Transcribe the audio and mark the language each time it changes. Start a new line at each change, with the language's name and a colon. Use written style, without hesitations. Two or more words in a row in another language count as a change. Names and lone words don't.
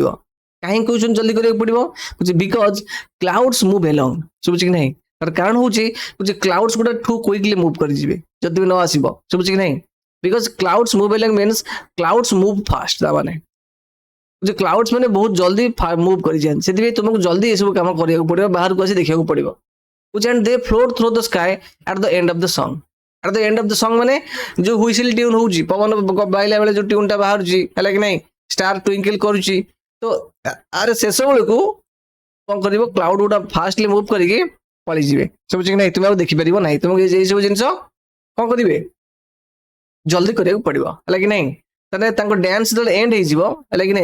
Odia: କାହିଁକି କହୁଛନ୍ତି ଜଲ୍ଦି କରିବାକୁ ପଡିବ,
English: because clouds move along,
Odia: ଶୁଭୁଛି କି ନାହିଁ। ତାର କାରଣ ହଉଛି କ୍ଲାଉଡ୍ସ ଗୁଡା ଠୁ
English: quickly move
Odia: କରିଯିବେ ଯଦି ତୁମେ ନ ଆସିବ, ଶୁଭୁଛି କି ନାହିଁ।
English: because clouds move along means clouds move fast,
Odia: ତାମାନେ କ୍ଲାଉଡ୍ସ ମାନେ ବହୁତ ଜଲ୍ଦି ମୁଭ୍ କରିଯାଆନ୍ତି, ସେଥିପାଇଁ ତୁମକୁ ଜଲ୍ଦି ଏସବୁ କାମ କରିବାକୁ ପଡିବ, ବାହାରକୁ ଆସି ଦେଖିବାକୁ ପଡିବ।
English: and they float through the sky at the end of the song। at the end of the song
Odia: ମାନେ ଯୋଉ
English: whistle tune
Odia: ହଉଛି, ପବନ ବାଇଲା ବେଳେ ଯୋଉ ଟ୍ୟୁନ୍ ଟା ବାହାରୁଛି, ହେଲା କି ନାହିଁ,
English: star twinkle
Odia: କରୁଛି, ତ ଆରେ ଶେଷ ବେଳକୁ କଣ କରିବ କ୍ଲାଉଡ ଗୁଡା
English: fastly move
Odia: କରିକି ପଳେଇଯିବେ ସବୁ କି ନାହିଁ ତୁମେ ଆଉ ଦେଖିପାରିବ ନାହିଁ ତୁମକୁ ଏଇ ସବୁ ଜିନିଷ କଣ କରିବେ ଜଲ୍ଦି କରିବାକୁ ପଡିବ ହେଲା କି ନାହିଁ ତାହେଲେ ତାଙ୍କ ଡ୍ୟାନ୍ସ ଯେତେବେଳେ ଏଣ୍ଡ ହେଇଯିବ ହେଲା କି